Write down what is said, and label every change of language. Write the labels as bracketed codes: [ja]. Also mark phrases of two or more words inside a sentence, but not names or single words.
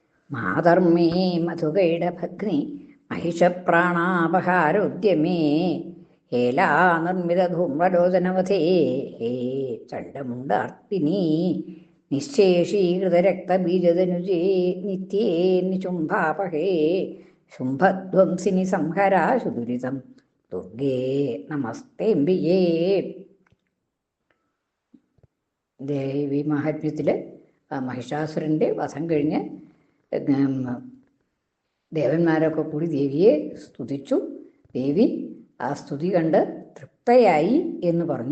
[sa] मातर्मे मधुकैटभघ्नि महिषप्राणापहारोद्यमे हेलानिर्मितधूम्रलोचनवधे हे चण्डमुण्डार्तिनी निःशेषीकृतरक्तबीजदनुजे नित्ये निशुम्भापहे शुम्भध्वंसिनि संहराशु दुरितं दुर्गे നമസ്തേംബികേ. [ml] ദേവി മഹാത്മ്യത്തില് മഹിഷാസുരന്റെ വധം കഴിഞ്ഞ് ദേവന്മാരൊക്കെ കൂടി ദേവിയെ സ്തുതിച്ചു. ദേവി ആ സ്തുതി കണ്ട് തൃപ്തയായി എന്ന് പറഞ്ഞു.